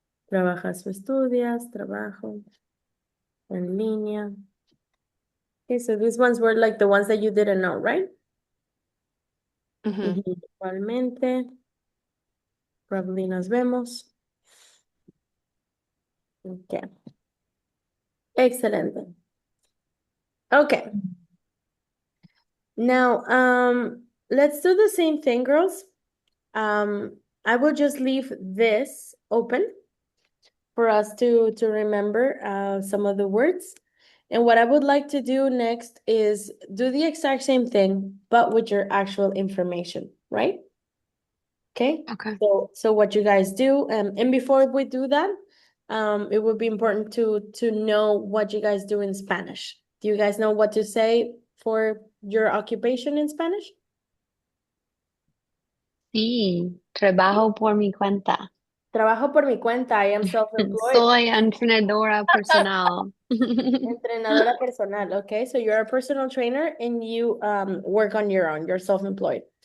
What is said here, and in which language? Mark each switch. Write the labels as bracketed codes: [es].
[es] Trabajas o estudias, trabajo en línea. [en] Okay, so these ones were like the ones that you didn't know, right? Mhm. [es] Igualmente. Probably nos vemos. [en] Okay. Excelente. Okay. Now, let's do the same thing, girls. I will just leave this open for us to remember some of the words. And what I would like to do next is do the exact same thing, but with your actual information, right? Okay. Okay. So what you guys do, and before we do that, it would be important to know what you guys do in Spanish. Do you guys know what to say for your occupation in Spanish? [es] Sí, trabajo por mi cuenta. Trabajo por mi cuenta. [en] I am self-employed. [es] Soy entrenadora personal. Entrenadora personal. [en] Okay, so you're a personal trainer and you work on your own. You're self-employed.